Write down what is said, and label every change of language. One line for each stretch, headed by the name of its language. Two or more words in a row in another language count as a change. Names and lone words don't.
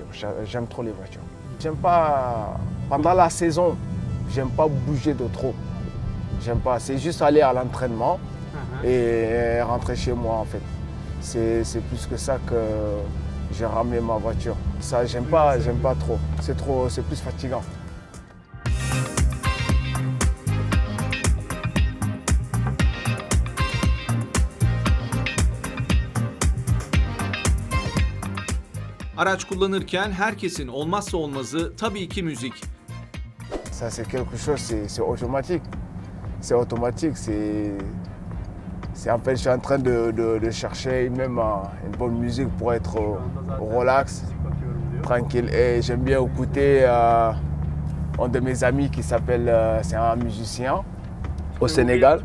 French: J'aime trop les voitures. J'aime pas, pendant la saison, j'aime pas bouger de trop. J'aime pas, c'est juste aller à l'entraînement et rentrer chez moi en fait. C'est plus que ça que j'ai ramené ma voiture. Ça, j'aime pas trop. C'est plus fatigant.
Turkish: Araç kullanırken herkesin olmazsa olmazı tabii ki müzik.
French: Ça c'est quelque chose, c'est automatique. C'est automatique, en fait je suis en train de chercher même une bonne musique pour être relax, tranquille. Et j'aime bien écouter un de mes amis qui s'appelle, c'est un musicien au Sénégal.